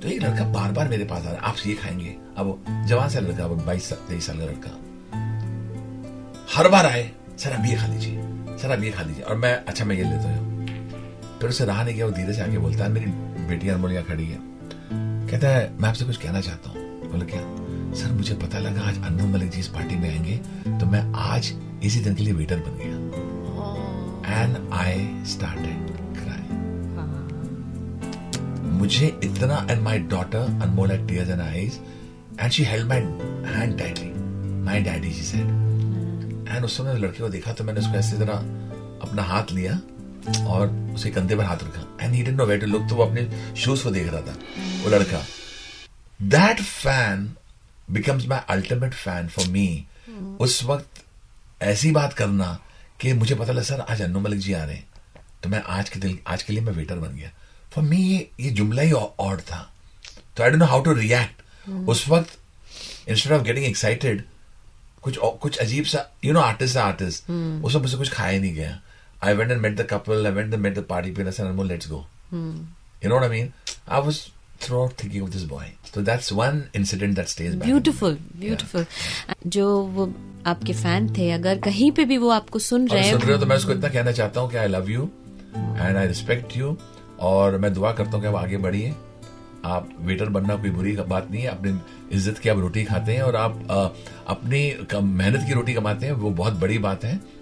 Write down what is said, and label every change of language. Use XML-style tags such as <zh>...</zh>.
<hi>तो एक लड़का बार बार मेरे पास आ रहा है, आप ये खाएंगे. अब वो जवान सा लड़का, 22-23 साल का लड़का, हर बार आए, सर आप ये खा लीजिए, सर आप ये खा लीजिए, और मैं अच्छा मैं ये लेता हूँ. फिर उसे रहा नहीं गया, वो धीरे से आके बोलता है, मेरी बेटी अनमोल यहाँ खड़ी है, कहता है मैं आपसे कुछ कहना चाहता हूँ. बोले क्या? सर मुझे पता लगा आज अन्नू मलिक जी इस पार्टी में आएंगे, तो मैं आज इसी दिन के लिए वेटर बन गया.</hi> <en>and I started</en> <hi>मुझे इतना,</hi> <en>And my daughter Anmol had tears in her eyes and she held my hand tightly. My daddy, she said.</en> <hi>And उस समय लड़के को देखा तो मैंने उसको ऐसे जरा अपना हाथ लिया और उसके कंधे पर हाथ रखा.</hi> <en>And he didn't know where to look,</en> <hi>तो वो अपने शूज को देख रहा था वो लड़का.</hi> <en>That fan becomes my ultimate fan for me.</en> <hi>उस वक्त ऐसी बात करना कि मुझे पता लगा सर आज अन्नू मलिक जी आ रहे हैं, तो मैं आज के लिए मैं वेटर बन गया.</hi> <en>for me</en> <hi>ये जुमला ही ऑड था, तो</hi> <en>I don't know how to react.</en> <hi>उस वक्त</hi> <en>instead of getting excited,</en> <hi>कुछ अजीब सा, यू नो आर्टिस्ट उस वक्त मुझसे कुछ खाया नहीं गया.</hi> <en>I went and met the couple, I went and met the party people, I said Anmol let's go. You know what I mean? I was throughout thinking of this boy. So that's one incident that stays back. Beautiful.</en> <hi>जो वो आपके fan थे, अगर कहीं पे भी वो आपको सुन रहे हो तो मैं उसको इतना कहना चाहता हूँ कि</hi> <en>I love you and I respect you,</en> <hi>और मैं दुआ करता हूँ कि आप आगे बढ़िए. आप वेटर बनना कोई बुरी बात नहीं है, अपनी इज्जत की आप रोटी खाते हैं और आप अपनी मेहनत की रोटी कमाते हैं, वो बहुत बड़ी बात है.</hi>